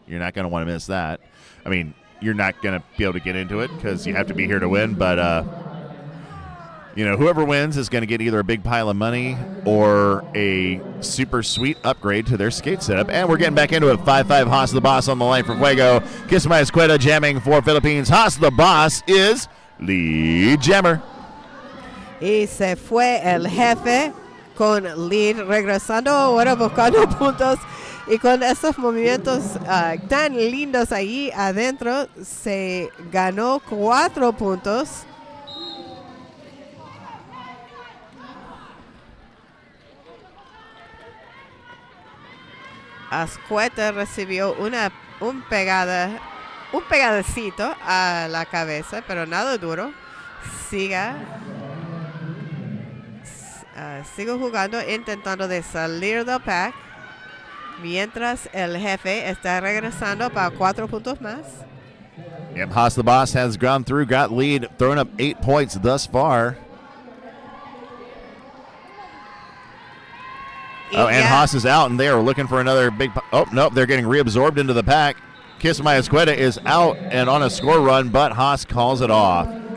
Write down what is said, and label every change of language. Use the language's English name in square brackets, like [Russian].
[English] You're not going to want to miss that. I mean, you're not going to be able to get into it because you have to be here to win, but whoever wins is going to get either a big pile of money or a super sweet upgrade to their skate setup. And we're getting back into it. 5-5 Haas the Boss on the line for Fuego. Kiss My Escuela jamming for Philippines. Haas the Boss is lead jammer. [Spanish] Y se fue el jefe con lead regresando, ahora buscando puntos. Y con estos movimientos tan lindos ahí adentro, se ganó 4 puntos. Ascueta recibió un pegadacito a la cabeza, pero nada duro. Sigo jugando, intentando de salir del pack, mientras el jefe está regresando para 4 puntos más. [English] Yep, Haas the Boss has gone through, got lead, thrown up 8 points thus far. And Haas is out, and they are looking for another big... Oh, nope, they're getting reabsorbed into the pack. Kiss My Escueta is out and on a score run, but Haas calls it off.